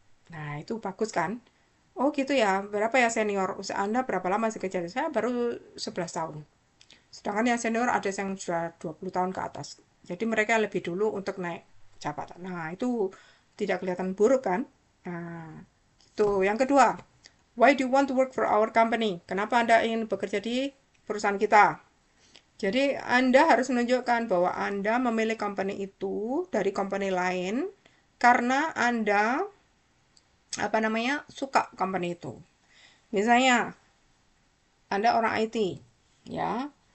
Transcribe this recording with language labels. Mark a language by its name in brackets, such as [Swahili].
[Indonesian] Nah, itu bagus kan? Oh gitu ya, berapa ya senior? Usaha Anda berapa lama sih kerja? Saya baru 11 tahun. Sedangkan yang senior ada yang sudah 20 tahun ke atas. Jadi mereka lebih dulu untuk naik jabatan. Nah, itu tidak kelihatan buruk kan? Nah, itu. Yang kedua, [English] why do you want to work for our company? [Indonesian] Kenapa Anda ingin bekerja di perusahaan kita? Jadi Anda harus menunjukkan bahwa Anda memilih company itu dari company lain karena Anda suka company itu. Misalnya Anda orang IT, ya.